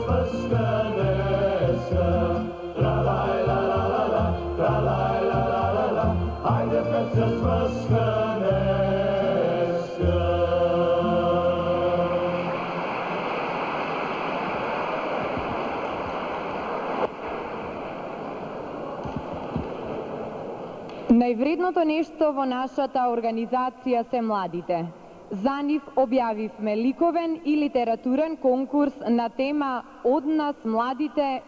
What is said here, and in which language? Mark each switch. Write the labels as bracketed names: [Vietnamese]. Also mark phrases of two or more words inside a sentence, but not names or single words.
[Macedonian] смрска неска, тра-лај, ла-ла-ла-ла, тра-лај, ла-ла-ла-ла, хајде Петре смрска неска. Највредното нешто во нашата организација се младите. За нив објавивме ликовен и литературен конкурс на тема "Од нас младите